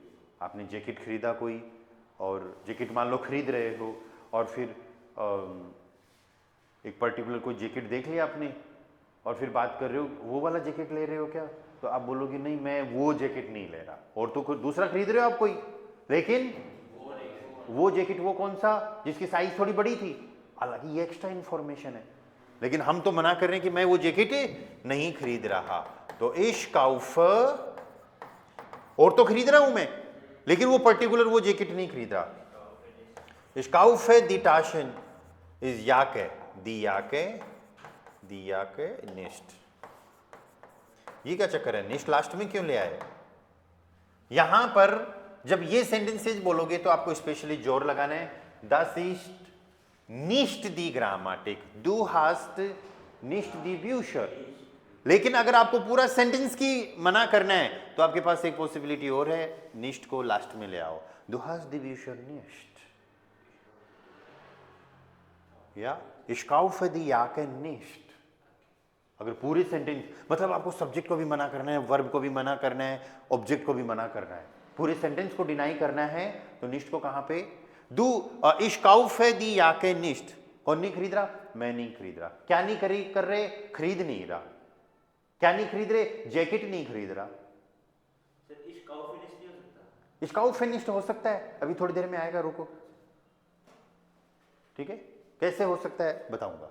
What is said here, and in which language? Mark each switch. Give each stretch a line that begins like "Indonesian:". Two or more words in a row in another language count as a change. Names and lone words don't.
Hindi: आपने जैकेट खरीदा कोई, और जैकेट मान लो खरीद रहे हो, और फिर एक पर्टिकुलर कोई जैकेट देख लिया आपने, और फिर बात कर रहे हो वो वाला जैकेट ले रहे हो क्या, तो आप बोलोगे नहीं मैं वो जैकेट नहीं ले रहा, और तो कोई दूसरा खरीद रहे हो आप कोई, लेकिन वो जैकेट वो कौन सा जिसकी साइज थोड़ी बड़ी थी, हालांकि ये
English: extra information
Hindi: है, लेकिन हम तो मना कर रहे हैं कि मैं वो जैकेट नहीं खरीद रहा।
German: तो ich kaufe,
Hindi: और तो खरीद रहा हूं मैं, लेकिन वो पर्टिकुलर वो जैकेट नहीं खरीद रहा।
German: ich kaufe die Taschen is Jacke, die Jacke nicht।
Hindi: ये क्या चक्कर है, निष्ठ लास्ट में क्यों ले आए? यहां पर जब ये सेंटेंसेस बोलोगे तो आपको स्पेशली जोर लगाना है,
German: das ist nicht die Grammatik, du hast nicht die Bücher।
Hindi: लेकिन अगर आपको पूरा सेंटेंस की मना करना है तो आपके पास एक पॉसिबिलिटी और है, निष्ठ को लास्ट में ले आओ,
German: du hast die Bücher nicht, या ich kaufe die Jacke nicht।
Hindi: अगर पूरे सेंटेंस, मतलब आपको सब्जेक्ट को भी मना करना है, वर्ब को भी मना करना है, ऑब्जेक्ट को भी मना करना है, पूरे सेंटेंस को डिनाई करना है, तो निष्ठ को कहां पे?
German: du ich kaufe die Jacke nicht,
Hindi: कौन नहीं खरीद रहा? मैं नहीं खरीद रहा। क्या नहीं कर रहे? खरीद नहीं रहा। क्या नहीं खरीद रहे? जैकेट नहीं खरीद रहा। स्काउ फिनिश्ड हो सकता है, अभी थोड़ी देर में आएगा, रुको। ठीक है, कैसे हो सकता है बताऊंगा।